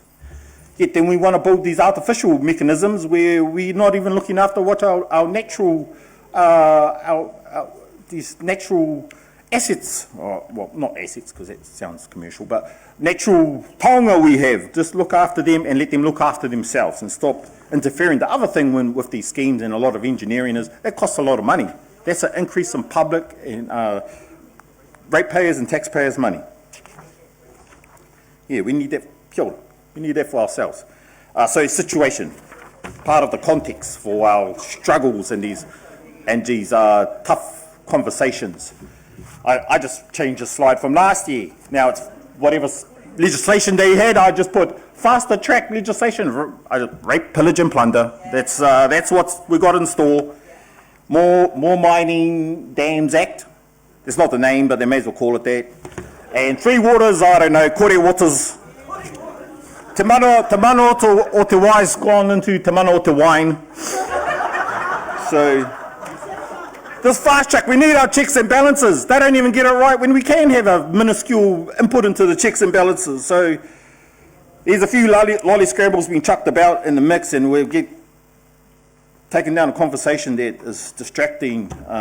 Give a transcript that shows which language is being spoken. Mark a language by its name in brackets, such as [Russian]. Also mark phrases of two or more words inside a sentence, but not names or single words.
[English] Yet then we want to build these artificial mechanisms where we're not even looking after what our natural, these natural assets, or, well, not assets because that sounds commercial, but natural taonga we have. Just look after them and let them look after themselves and stop interfering. The other thing with these schemes and a lot of engineering is it costs a lot of money. That's an increase in public and ratepayers and taxpayers' money. Yeah, we need that. [Māori] Kia ora. [English] We need that for ourselves. So situation, part of the context for our struggles and these tough conversations. I just changed the slide from last year. Now it's whatever legislation they had. I just put faster track legislation, rape, pillage, and plunder. That's what we got in store. More Mining Dams Act. It's not the name, but they may as well call it that. And Three Waters, I don't know, Kore Waters. [Māori] Te mana o te wai's [English] gone into [Māori] te mana o te wine. [English] So, this fast track, we need our checks and balances. They don't even get it right when we can have a minuscule input into the checks and balances. So, there's a few lolly scrambles being chucked about in the mix, and we'll get taken down a conversation that is distracting.